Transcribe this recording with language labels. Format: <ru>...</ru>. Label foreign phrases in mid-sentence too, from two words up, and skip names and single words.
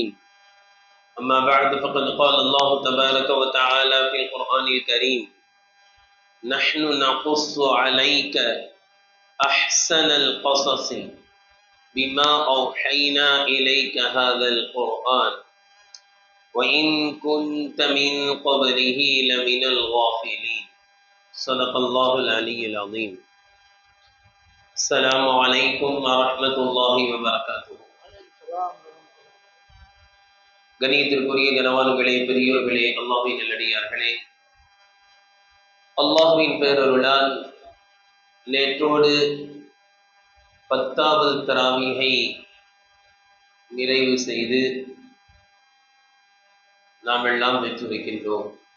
<ar>أما بعد فقد قال الله تبارك وتعالى في القرآن الكريم: نحن نقص عليك أحسن القصص بما أوحينا إليك هذا القرآن وإن كنت من قبله لمن الغافلين. صدق الله العلي العظيم. السلام عليكم ورحمة الله وبركاته.</ar> <ta>கணியத்திற்குரிய கனவான்களே, பெரியோர்களே, அல்லாஹ்வின் நல்லடியார்களே, அல்லாஹ்வின் பேரருளால் நேற்றோடு 10வது தராவீஹை நிறைவு செய்து நாம் எல்லாம் வெற்றி வைக்கின்றோம்.</ta>